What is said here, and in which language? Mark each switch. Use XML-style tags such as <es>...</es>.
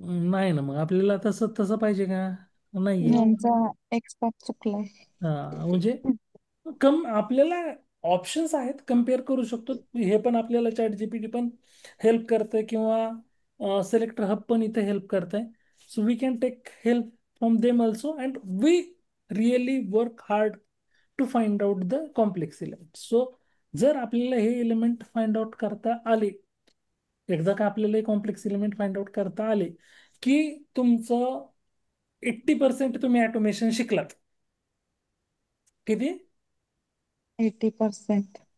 <mr>नाही ना, मग आपल्याला तसं तसं पाहिजे का, नाहीये. यांचा एक्सपार्ट चुकलाय. हा, म्हणजे आपल्याला ऑप्शन्स आहेत, कम्पेअर करू शकतो. हे पण आपल्याला चॅट जीपीटी पण हेल्प करते किंवा सिलेक्टर हब पण इथे हेल्प करत आहे.</mr> <en>So we can take help from them also and we really work hard to find out the complex element.</en> <mr>So जर आपल्याला हे एलिमेंट फाइंड आउट करता आले, एकदा का आपल्याला हे कॉम्प्लेक्स एलिमेंट फाइंड आउट करता आले, की तुमचं 80% तुम्ही ऑटोमेशन शिकलात. किती? 80%.</mr>